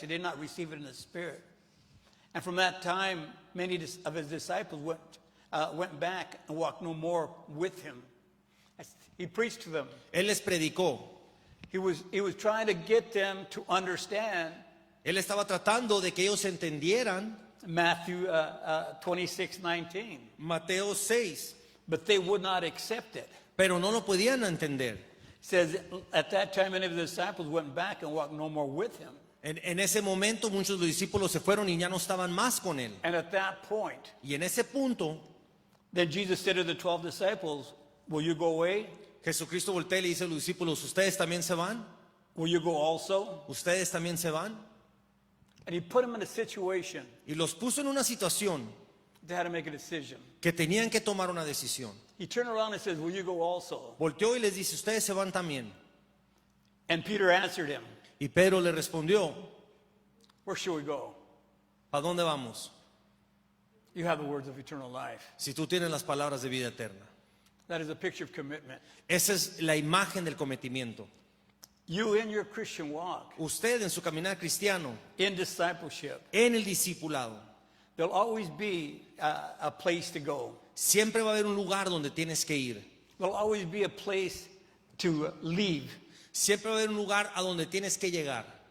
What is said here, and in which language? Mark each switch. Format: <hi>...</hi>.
<en>They did not receive it in the spirit. And from that time, many of his disciples went back and walked no more with him. He preached to them.</en> <es>Él les predicó.</es> <en>He was trying to get them to understand</en> <es>Él estaba tratando de que ellos entendieran</es> <en>Matthew 26:19,</en> <es>Mateo 6,</es> <en>but they would not accept it.</en> <es>pero no lo podían entender.</es> <en>It says at that time many of the disciples went back and walked no more with him.</en> <es>En ese momento muchos de los discípulos se fueron y ya no estaban más con él.</es> <en>And at that point,</en> <es>Y en ese punto,</es> <en>then Jesus said to the 12 disciples, "Will you go away?</en> <es>Jesucristo voltea y le dice a los discípulos, ¿ustedes también se van?</es> <en>Will you go also?"</en> <es>¿Ustedes también se van?</es> <en>And he put them in a situation</en> <es>Y los puso en una situación</es> <en>they had to make a decision.</en> <es>que tenían que tomar una decisión.</es> <en>He turned around and says, will you go also?</en> <es>Volteó y les dice, ustedes se van también.</es> <en>And Peter answered him,</en> <es>Y Pedro le respondió,</es> <en>where should we go?</en> <es>¿para dónde vamos?</es> <en>You have the words of eternal life.</en> <es>Si tú tienes las palabras de vida eterna.</es> <en>That is a picture of commitment.</en> <es>Esa es la imagen del cometimiento.</es> <en>You in your Christian walk,</en> <es>Usted en su caminar cristiano,</es> <en>in discipleship,</en> <es>en el discipulado,</es> <en>there'll always be a place to go.</en> <es>siempre va a haber un lugar donde tienes que ir.</es> <en>There'll always be a place to leave.</en> <es>Siempre va a haber un lugar a donde tienes que llegar.</es>